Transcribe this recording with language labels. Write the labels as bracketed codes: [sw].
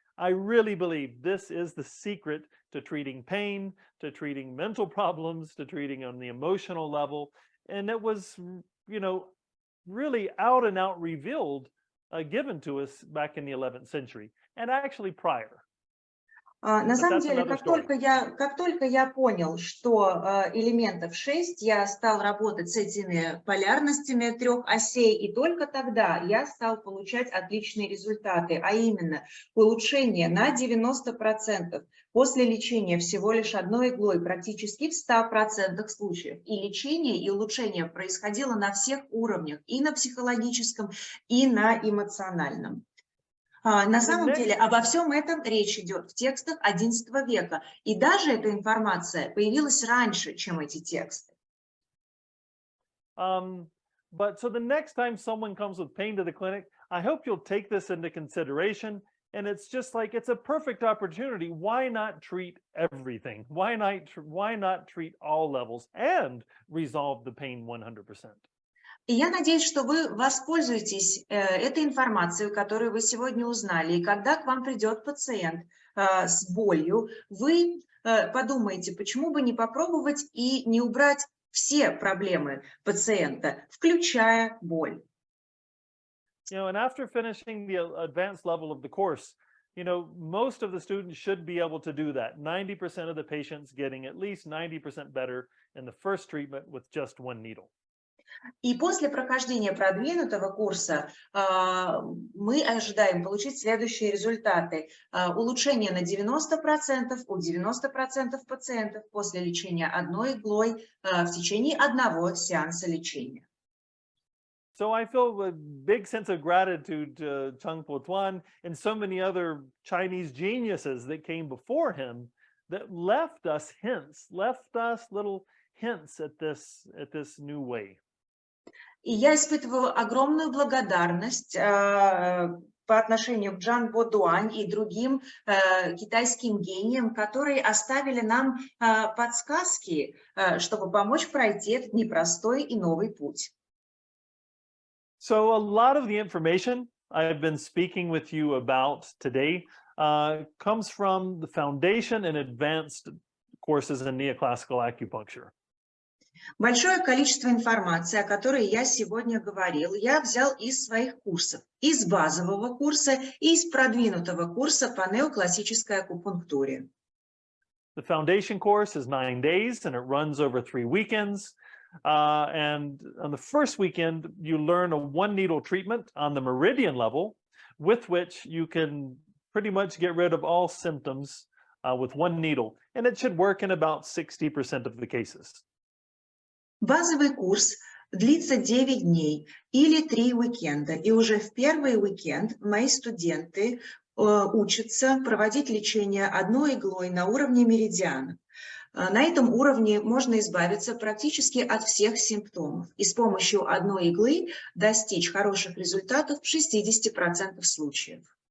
[en] I really believe this is the secret to treating pain, to treating mental problems, to treating on the emotional level. And it was, really out and out revealed, given to us back in the 11th century and actually prior. [ru] На самом деле, как только я понял, что элементов 6, я стал работать с этими полярностями 3 осей, и только тогда я стал получать отличные результаты, а именно улучшение на 90% после лечения всего лишь одной иглой, практически в 100% случаев. И лечение, и улучшение происходило на всех уровнях, и на психологическом, и на эмоциональном. На самом деле обо всем этом речь идет в текстах XI века, и даже эта информация появилась раньше, чем эти тексты. [en] But so the next time someone comes with pain to the clinic, I hope you'll take this into consideration And it's just like, it's a perfect opportunity. Why not treat everything? Why not treat all levels and resolve the pain 100%? [ru] И я надеюсь, что вы воспользуетесь этой информацией, которую вы сегодня узнали. И когда к вам придет пациент с болью, вы подумаете, почему бы не попробовать и не убрать все проблемы пациента, включая боль. [en] You know, and after finishing the advanced level of the course, you know, most of the students should be able to do that. 90% of the patients getting at least 90% better in the first treatment with just one needle. [ru] И после прохождения продвинутого курса мы ожидаем получить следующие результаты. Улучшение на 90% у 90% пациентов после лечения одной иглой в течение одного сеанса лечения. [en] So I feel a big sense of gratitude to Cheng Po-Tuan and so many other Chinese geniuses that came before him that left us little hints at this new way. [ru] И я испытываю огромную благодарность по отношению к Чжан По-Туан и другим китайским гениям, которые оставили нам подсказки, чтобы помочь пройти этот непростой и новый путь. [en] So a lot of the information I've been speaking with you about today comes from the foundation and advanced courses in neoclassical acupuncture. [ru] Большое количество информации, о которой я сегодня говорил, я взял из своих курсов, из базового курса и из продвинутого курса по неоклассической акупунктуре. [en] The foundation course is 9 days and it runs over 3 weekends. And on the first weekend, you learn a one needle treatment on the meridian level with which you can pretty much get rid of all symptoms with one needle. And it should work in about 60% of the cases. [ru] Базовый курс длится 9 дней или 3 уикенда. И уже в первый уикенд мои студенты учатся проводить лечение одной иглой на уровне меридиана. На этом уровне можно избавиться практически от всех симптомов и с помощью одной иглы достичь хороших результатов в 60% случаев.